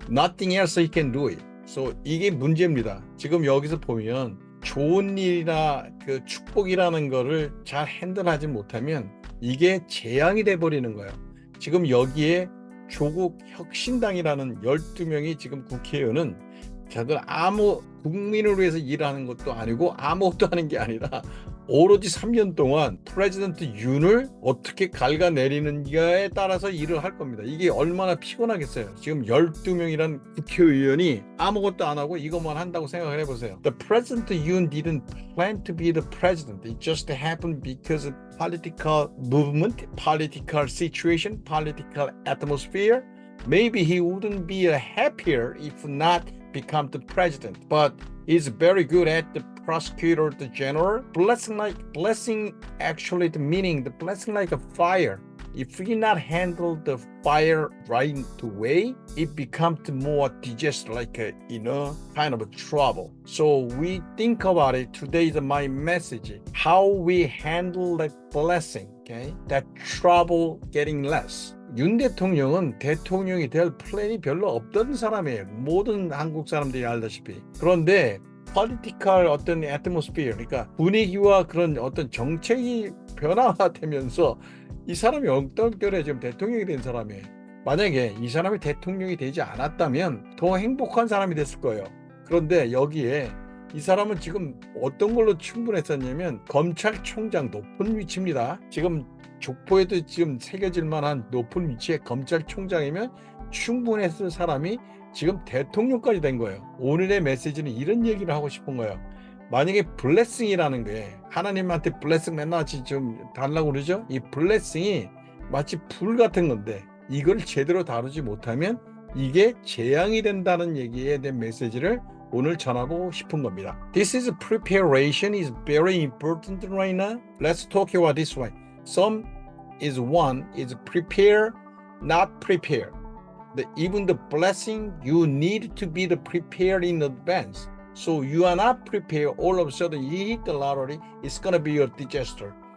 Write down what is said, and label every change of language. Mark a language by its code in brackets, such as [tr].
[en] Nothing else he can do it. [ko] So 이게 문제입니다. 지금 여기서 보면 좋은 일이나 그 축복이라는 거를 잘 핸들하지 못하면 이게 재앙이 돼 버리는 거예요. 지금 여기에 조국 혁신당이라는 12명이 지금 국회의원은 자들 아무 국민을 위해서 일하는 것도 아니고 아무것도 하는 게 아니라 오로지 3년 동안 프레지던트 윤을 어떻게 갉아내리는가에 따라서 일을 할 겁니다. 이게 얼마나 피곤하겠어요. 지금 12명이란 국회의원이 아무것도 안 하고 이것만 한다고 생각을 해보세요. [en] The President Yoon didn't plan to be the president. It just happened because of political movement, political situation, political atmosphere. Maybe he wouldn't be happier if not become the president. But he's very good at the prosecutor, the general. Blessing actually the meaning, the blessing like a fire. if we not handle the fire right way, it becomes more disaster, like a, kind of a trouble. So we think about it. Today is my message: how we handle that blessing, okay? That trouble getting less. [ko] 윤 대통령은 대통령이 될 플랜이 별로 없던 사람이에요. 모든 한국 사람들이 알다시피. 그런데 [en] political [ko] 어떤 [en] atmosphere, [ko] 그러니까 분위기와 그런 어떤 정책이 변화되면서 이 사람이 얼떨결에 지금 대통령이 된 사람이에요. 만약에 이 사람이 대통령이 되지 않았다면 더 행복한 사람이 됐을 거예요. 그런데 여기에 이 사람은 지금 어떤 걸로 충분했었냐면 검찰총장 높은 위치입니다. 지금 족보에도 지금 새겨질 만한 높은 위치의 검찰총장이면 충분했을 사람이 지금 대통령까지 된 거예요. 오늘의 메시지는 이런 얘기를 하고 싶은 거예요. 만약에 블레싱이라는 게 하나님한테 블레싱 맨날 좀 달라고 그러죠. 이 블레싱이 마치 불 같은 건데 이걸 제대로 다루지 못하면 이게 재앙이 된다는 얘기에 대한 메시지를 오늘 전하고 싶은 겁니다. [en] This is preparation is very important right now. Let's talk about this way. Some is one is prepare, not prepare. Even the blessing, you need to be the prepared in advance. So you are not prepared, all of a sudden you hit the lottery, it's going to be your disaster.